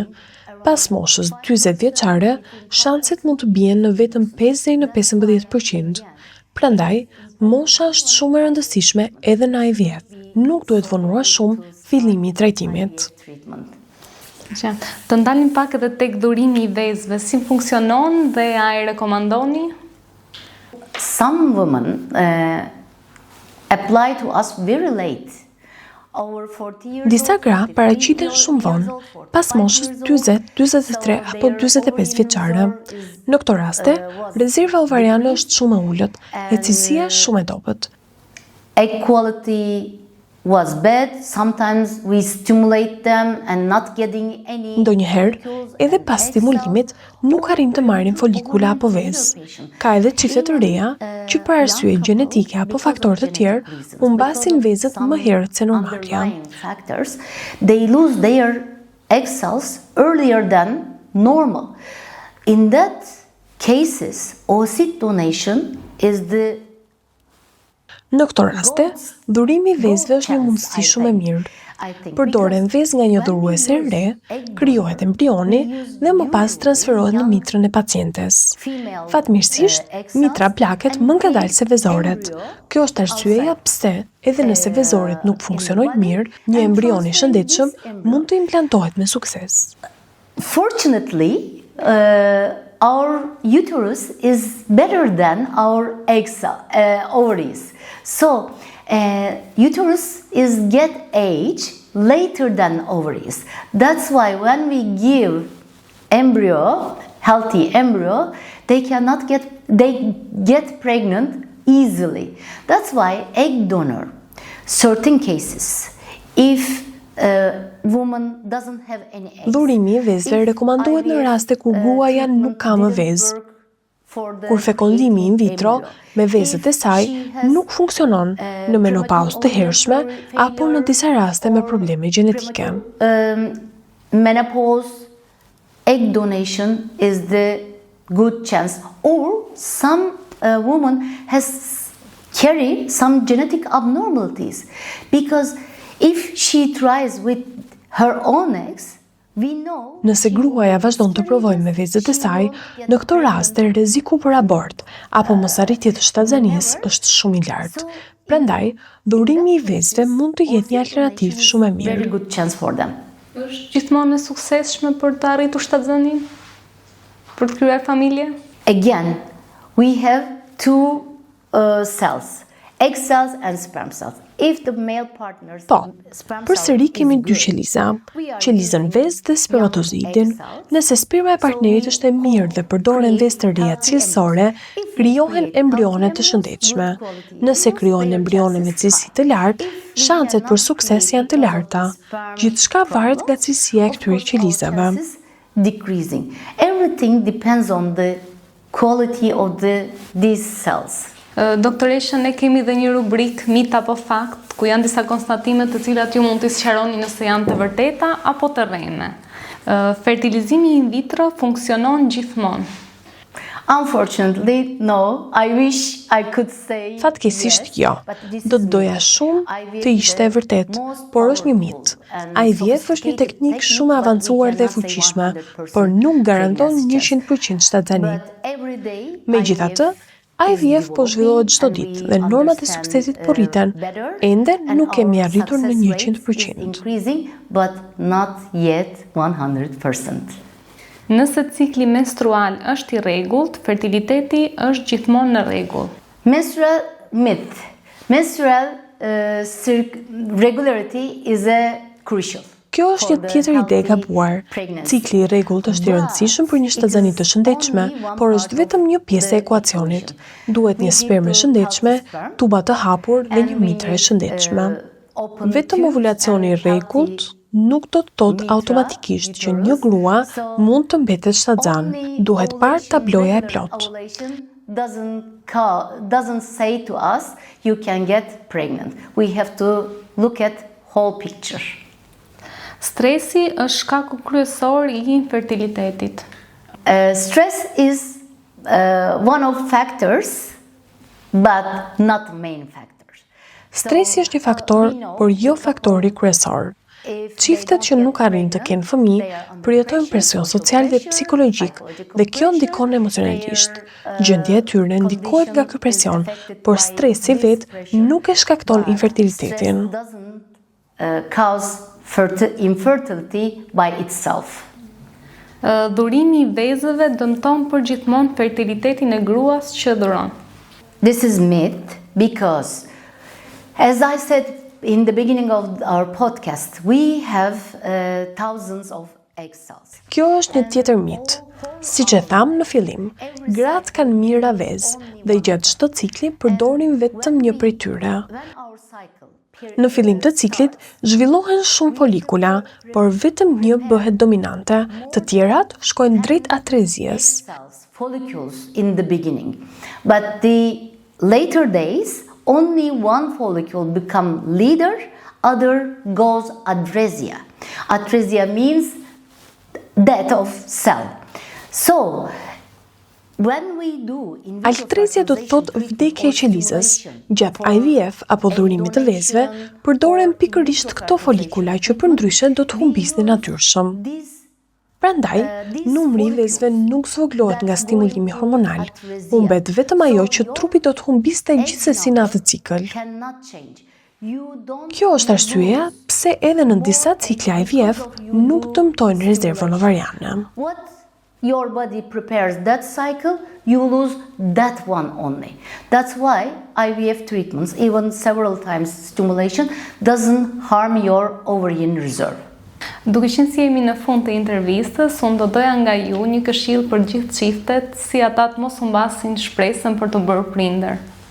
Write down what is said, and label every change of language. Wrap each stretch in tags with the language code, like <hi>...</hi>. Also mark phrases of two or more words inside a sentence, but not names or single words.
<sq>Pas moshës 40 vjeçare, shanset mund të bien në vetëm 5 deri në 15%. Prandaj, mosha është shumë e rëndësishme edhe në IVF. Nuk duhet vonuar shumë fillimi i trajtimit. Të ndalim pak edhe tek dhurimi i vezëve, si funksionon dhe a e rekomandoni?</sq> <en>Some women apply to us very late. Over 40 years</en> <sq>Disa</sq> <en>old,</en> <sq>gra 50 paraqiten</sq> <en>years</en> <sq>shumë vonë,</sq> <en>old,</en> <sq>pas moshës 40, 43 apo 45 vjeçare. Në këto raste, rezerva ovariane është shumë e ulët, e cilësia shumë e dobët.</sq> <en>egg quality was bad. Sometimes we stimulate them and not getting any.</en> <sq>Ndonjëherë, edhe pas stimulimit, nuk arrin të marrin folikula apo vezë. Ka edhe çifte të reja që për arsye gjenetike apo faktorë të tjerë humbasin vezët më herët se normalja.</sq> <en>Factors, they lose their egg cells earlier than normal. In that cases, oocyte donation is the</en> <sq>Në këto raste, dhurimi i vezëve është një mundësi shumë e mirë. Përdoren vezë nga një dhuruese e re, krijohet embrioni dhe më pas transferohet në mitrën e pacientes. Fatmirësisht, mitra plaket më ngadalë se vezoret. Kjo është arsyeja pse, edhe nëse vezoret nuk funksionojnë mirë, një embrion i shëndetshëm mund të implantohet me sukses.</sq> <en>Fortunately, our uterus is better than our ovaries. So, uterus is get age later than ovaries. That's why when we give healthy embryo, they get pregnant easily. That's why egg donor, certain cases, if woman doesn't have any eggs.</en> <sq>Dhurimi i vezëve rekomandohet në raste kur gruaja nuk ka më vezë. Kur fekondimi</sq> <la>in vitro</la> <sq>me vezët e saj nuk funksionon në menopauzë të hershme apo në disa raste me probleme gjenetike.</sq> <en>Menopause, egg donation is the good chance. Or some woman has carry some genetic abnormalities, because if she tries with her own eggs, we know.</en> <sq>Nëse gruaja vazhdon të provojë me vezët e saj, në këto raste rreziku për abort apo mosarritje të shtatzanisë është shumë i lartë. Prandaj, dhurimi i vezëve mund të jetë një alternativë shumë e mirë.</sq> <en>Very good chance for them.</en> <sq>Është gjithmonë e suksesshme për të arritur shtatzënin? Për të krijuar familje?</sq> <en>Again, we have two cells, egg cells and sperm cells. If the male partners</en> <sq>përsëri kemi dy qeliza, qelizën vezë dhe spermatozidin. Nëse sperma e partnerit është e mirë dhe përdoren vezë të reja cilësore, krijohen embrione të shëndetshme. Nëse krijohen embrione me cilësi të lartë, shanset për sukses janë të larta. Gjithçka varet nga cilësia e këtyre qelizave.</sq> <en>Decreasing. Everything depends on the quality of these cells.</en> <sq>Doktoresha, ne kemi dhe një rubrik mit apo fakt, ku janë disa konstatime të cilat ju mund t'i sqaroni nëse janë të vërteta apo të rreme. Fertilizimi</sq> <la>in vitro</la> <sq>funksionon gjithmonë?</sq> <en>Unfortunately, no. I wish I could say.</en> <sq>Fatkeqësisht jo. Do të doja shumë të ishte e vërtet, por është një mit. IVF është një teknikë shumë e avancuar dhe e fuqishme, por nuk garanton 100% shtatzani. Megjithatë, IVF po zhvillohet çdo ditë dhe normat e suksesit po rriten, ende nuk kemi arritur në 100%.</sq> <en>But not yet 100%.</en> <sq>Nëse cikli menstrual është i rregullt, fertiliteti është gjithmonë në rregull.</sq> <en>Menstrual myth. Menstrual regularity is crucial.</en> <sq>Kjo është një tjetër ide e gabuar. Cikli i rregullt është i rëndësishëm për një shtatzani të shëndetshme, por është vetëm një pjesë e ekuacionit. Duhet një spermë e shëndetshme, tuba të hapur dhe një mitër e shëndetshme. Vetëm ovulacioni i rregullt nuk do të thotë automatikisht që një grua mund të mbetet shtatzan. Duhet parë tabloja e plotë.</sq> <en>Doesn't say to us you can get pregnant. We have to look at whole picture.</en> <sq>Stresi është shkaku kryesor i infertilitetit.</sq> <en>Stress is one of factors, but not main factors.</en> <sq>Stresi është një faktor, por jo faktori kryesor. Çiftet që nuk arrin të kenë fëmijë përjetojnë presion social dhe psikologjik, dhe kjo ndikon emocionalisht. Gjendja e tyre ndikohet nga ky presion, por stresi vetë nuk e shkakton infertilitetin.</sq> <en>Cause infertility by itself.</en> <sq>Dhurimi i vezëve dëmton përgjithmonë fertilitetin e gruas që dhuron.</sq> <en>This is myth because, as I said in the beginning of our podcast, we have thousands of egg cells.</en> <sq>Kjo është një tjetër mit. Siç e tham në fillim, gratë kanë mijëra vezë dhe gjatë çdo cikli përdorin vetëm një prej tyre. Në fillim të ciklit, zhvillohen shumë folikula, por vetëm një bëhet dominante, të tjerat shkojnë drejt atrezies.</sq> <en>Follicles in the beginning, but the later days only one follicle become leader, other goes atresia. Atresia means death of cell. So when we do</en> <sq>Altrezia do të thotë vdekje e qelizës. Gjatë IVF apo dhurimit të vezëve, përdoren pikërisht këto folikula që përndryshe do të humbisnin natyrshëm. Prandaj, numri i vezëve nuk zvogëlohet nga stimulimi hormonal, humbet vetëm ajo që trupi do të humbiste gjithsesi në atë cikël. Kjo është arsyeja pse edhe në disa cikle IVF nuk dëmtojnë rezervën ovariane.</sq> <en>What your body prepares that cycle, you lose that one only. That's why IVF treatments, even several times stimulation, doesn't harm your ovarian reserve.</en> <sq>Duke qenë si jemi në fund të intervistës, unë do doja nga ju një këshill për gjithë çiftet, si ata të mos humbasin shpresën për të bërë prindër.</sq>